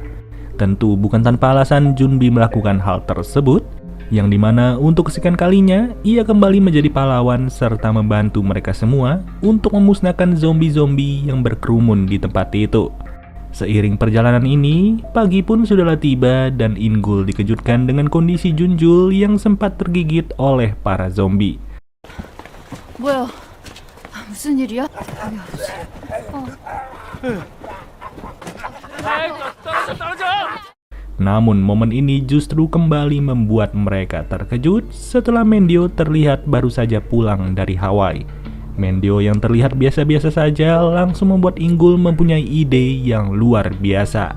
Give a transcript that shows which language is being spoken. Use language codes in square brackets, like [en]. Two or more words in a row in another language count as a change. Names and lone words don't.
[id] Tentu bukan tanpa alasan Junbi melakukan hal tersebut, yang dimana untuk kesekian kalinya ia kembali menjadi pahlawan serta membantu mereka semua untuk memusnahkan zombie-zombie yang berkerumun di tempat itu. Seiring perjalanan ini, pagi pun sudahlah tiba dan Inggul dikejutkan dengan kondisi Junjul yang sempat tergigit oleh para zombie. [ko] 뭐야? 무슨 일이야? [id] Namun momen ini justru kembali membuat mereka terkejut setelah Mendio terlihat baru saja pulang dari Hawaii. Mendio yang terlihat biasa-biasa saja langsung membuat Inggul mempunyai ide yang luar biasa.